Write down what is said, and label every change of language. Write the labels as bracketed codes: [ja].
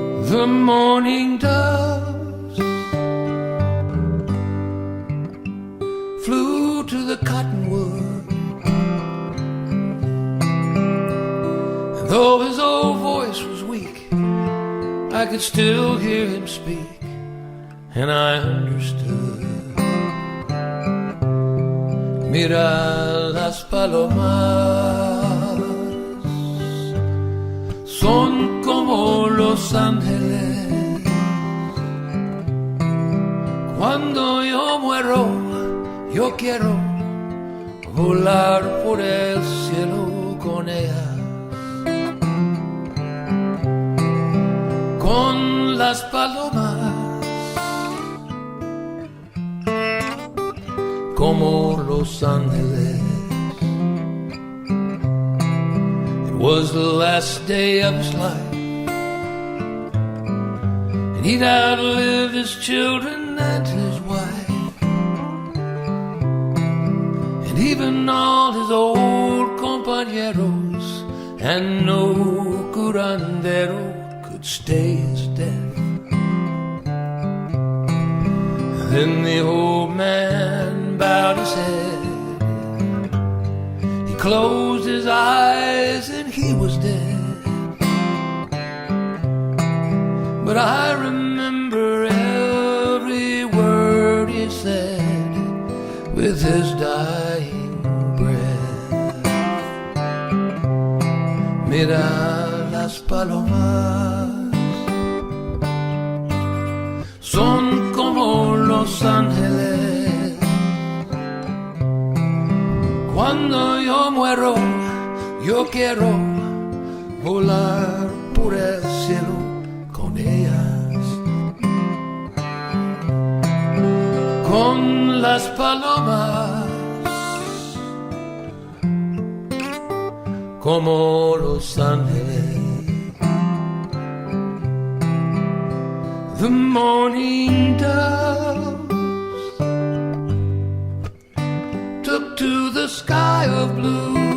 [en] The morning doves flew to the cottonwood, and though his old voice was weak, I could still hear him speak, and I understood. [es] Mira las palomas, son como los ángeles. Cuando yo muero, yo quiero volar por el cielo con ellas, con las palomas, como los ángeles. [en] It was the last day of his life, and he'd outlived his children and his wife, and even all his old compañeros, and no curandero could stay his death. Then the old man bowed his head, he closed his eyes and he was dead. But I remember every word he said with his dying breath. [es] Mira las palomas, son como los ángeles. Cuando yo muero, yo quiero volar por el cielo con ellas, con las palomas, como los ángeles. [en] The morning doves took to the sky of blue,